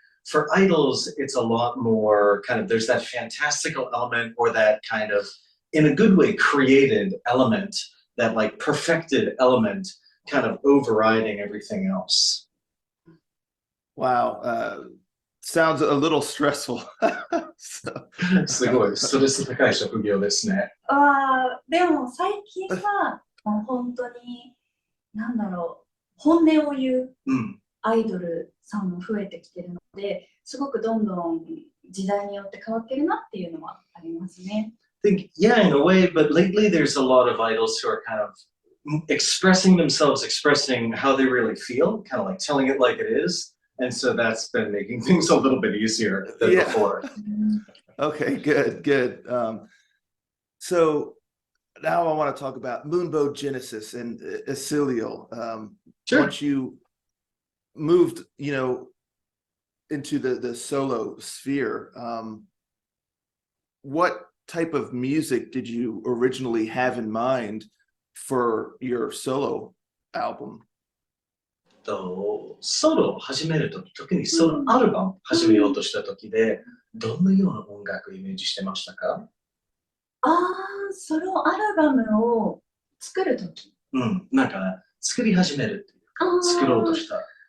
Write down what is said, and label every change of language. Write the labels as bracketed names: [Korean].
[English] For idols, it's a lot more kind of, there's that fantastical element or that kind of, in a good way, created element, that like perfected element kind of overriding everything else. Wow. sounds a little stressful. So, [Japanese] すごいストレス高い職業ですね。でも最近はもう本当になんだろう、本音を言ううん。アイドルさんも増えてきてるので、すごくどんどん時代によって変わってるなっていうのはありますね。 [English] I think, yeah, in a way, but lately there's a lot of idols who are kind of expressing themselves, expressing how they really feel, kind of like telling it like it is. And so that's been making things a little bit easier than Yeah. before. Okay, good. So now I want to talk about MOONBOW Genesis and Isiliel. Sure. Once you moved, into the solo sphere, what type of music did you originally have in mind for your solo album? [Japanese] ソロを始めるとき、特にソロアルバムを始めようとしたときで、どのような音楽をイメージしてましたか？ソロアルバムを作るとき。なんか作り始めるっていうか、作ろうとした。